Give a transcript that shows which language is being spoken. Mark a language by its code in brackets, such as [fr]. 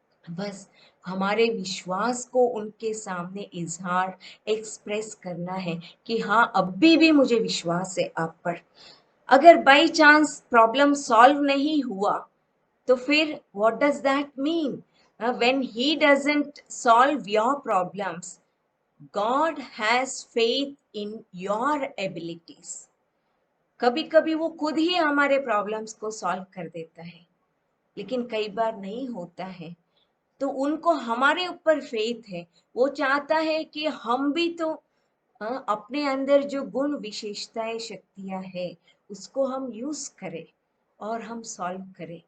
[hi] बस हमारे विश्वास को उनके सामने इजहार, एक्सप्रेस करना है कि हाँ, अभी भी मुझे विश्वास है आप पर। अगर बाई चांस प्रॉब्लम सॉल्व नहीं हुआ, तो फिर [en] what does that mean? When he doesn't solve your problems, God has faith in your abilities. [hi] कभी कभी वो खुद ही हमारे प्रॉब्लम्स को सॉल्व कर देता है, लेकिन कई बार नहीं होता है। तो उनको हमारे ऊपर फेथ है। वो चाहता है कि हम भी तो अपने अंदर जो गुण विशेषताएं शक्तियां है, उसको हम यूज करें और हम सॉल्व करें।